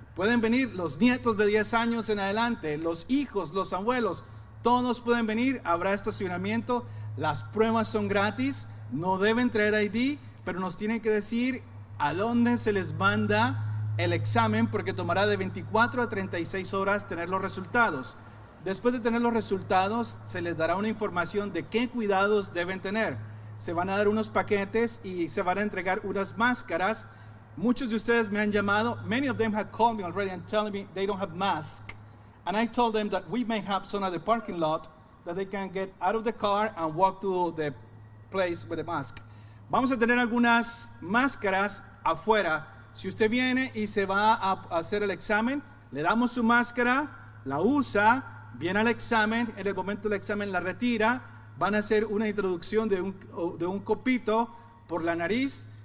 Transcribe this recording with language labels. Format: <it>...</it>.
<es>Pueden venir los nietos de 10 años en adelante, los hijos, los abuelos, todos pueden venir, habrá estacionamiento, las pruebas son gratis, no deben traer ID, pero nos tienen que decir a dónde se les manda el examen, porque tomará de 24 a 36 horas tener los resultados. Después de tener los resultados, se les dará una información de qué cuidados deben tener. Se van a dar unos paquetes y se van a entregar unas máscaras. Muchos de ustedes me han llamado.</es> <en>Many of them have called me already and telling me they don't have masks. And I told them that we may have some at the parking lot that they can get out of the car and walk to the place with a mask.</en> <es>Vamos a tener algunas máscaras afuera. Si usted viene y se va a hacer el examen, le damos su máscara, la usa, viene al examen, en el momento del examen la retira, van a hacer una introducción de un copito por la nariz.</es>